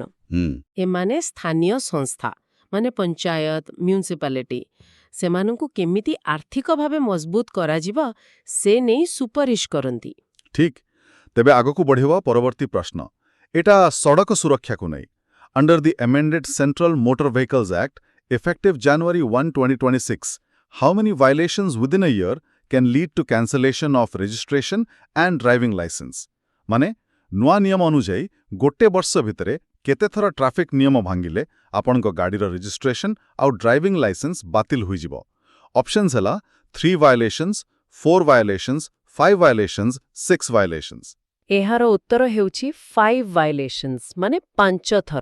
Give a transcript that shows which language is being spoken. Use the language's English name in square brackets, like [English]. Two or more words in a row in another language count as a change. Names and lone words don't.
[Odia] ଏମାନେ ସ୍ଥାନୀୟ ସଂସ୍ଥା ମାନେ ପଞ୍ଚାୟତ, ମ୍ୟୁନିସିପାଲିଟି, ସେମାନଙ୍କୁ କେମିତି ଆର୍ଥିକ ଭାବେ ମଜବୁତ କରାଯିବ ସେ ନେଇ ସୁପାରିଶ କରନ୍ତି। ଠିକ୍। ତେବେ ଆଗକୁ ବଢ଼ିବ ପରବର୍ତ୍ତୀ ପ୍ରଶ୍ନ। ଏଟା ସଡ଼କ ସୁରକ୍ଷାକୁ ନେଇ। [English] under the amended Central Motor Vehicles Act, effective January 1, 2026, how many violations within a year can lead to cancellation of registration and driving license? [Odia] ମାନେ ନୂଆ ନିୟମ ଅନୁଯାୟୀ ଗୋଟେ ବର୍ଷ ଭିତରେ କେତେଥର ଟ୍ରାଫିକ୍ ନିୟମ ଭାଙ୍ଗିଲେ ଆପଣଙ୍କ ଗାଡ଼ିର ରେଜିଷ୍ଟ୍ରେସନ ଆଉ [English] driving license [Odia] ବାତିଲ ହୋଇଯିବ? [English] ଅପସନ୍ସ ହେଲା 3 violations, 4 violations, 5 violations, 6 violations। [Odia] ଏହାର ଉତ୍ତର ହେଉଛି 5 ଭାଇଲେସନ୍ସ ମାନେ 5 ଥର।